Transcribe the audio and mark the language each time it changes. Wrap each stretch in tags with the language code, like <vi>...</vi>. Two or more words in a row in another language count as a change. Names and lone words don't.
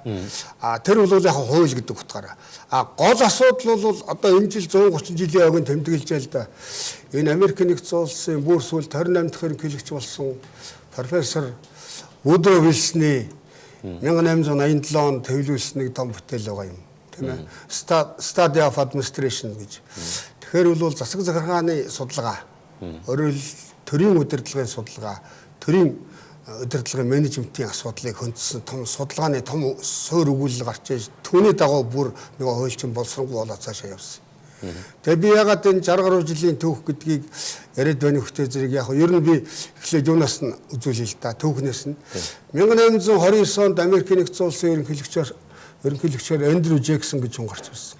<mn>Тэр бол яг хууль гэдэг утгаараа. Гол асуудал бол одоо энэ жил 130 жилийн ойг нь тэмдэглэж байл да. Энэ Америкийн нэгдсэн улсын бүр сүүлд 28 дахь ерөнхийлөгч болсон профессор Woodrow Wilson-ы 1887 онд төвлөрүүлсэн нэг том бүтээл байгаа юм. Тийм ээ.</mn> <en>Study of Administration</en> <mn>гэж. Тэгэхээр бол засаг захиргааны судалгаа, өөрөөр төрийн удирдлагын судалгаа, төрийн удирдлагын менежментийн асуудлыг хөндсөн том судалгааны том суурь өгүүлэл гарч иж түүний дагуу бүр нөгөө хуульчин боловсронгуй болоод цаашаа явсан. Тэгээ би ягаад энэ 60 гаруй жилийн түүх гэдгийг яриад байна хөтэ зэрэг яг ер нь би эхлээд юунаас нь үзүүлээ л да түүхнээс нь 1829 онд Америкийн нэгдсэн улсын ерөнхийлөгчөөр Эндрю Джексон гэж хүн гарч ирсэн.</mn>